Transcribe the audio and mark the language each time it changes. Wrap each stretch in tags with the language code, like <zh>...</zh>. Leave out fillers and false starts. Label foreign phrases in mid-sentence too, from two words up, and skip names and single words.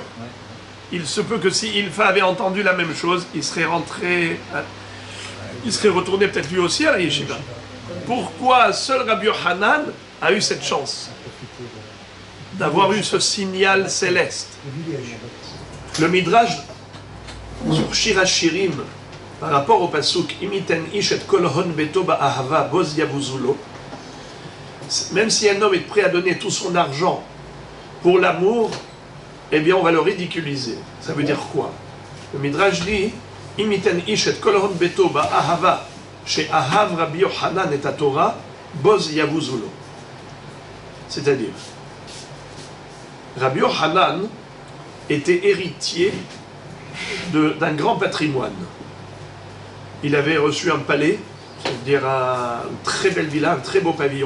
<fr>Il se peut que si Ilfa avait entendu la même chose, il serait retourné peut-être lui aussi à la yeshiva. Pourquoi seul Rabbi Yochanan a eu cette chance d'avoir eu ce signal céleste? Le Midrash sur Shir HaShirim, par rapport au pasuk</fr> <he>אם יתן איש את כל הון ביתו באהבה בוז יבוזו לו,</he> <fr>même si un homme est prêt à donner tout son argent pour l'amour, eh bien on va le ridiculiser. Ça veut dire quoi? Le Midrash dit</fr> <he>אם יתן איש את כל הון ביתו באהבה שאהב רבי יוחנן את תורה בוז יבוזו לו.</he> <fr>C'est-à-dire, Rabbi Yochanan était héritier d'un grand patrimoine. Il avait reçu un palais, c'est-à-dire une très belle villa, un très beau pavillon.</fr>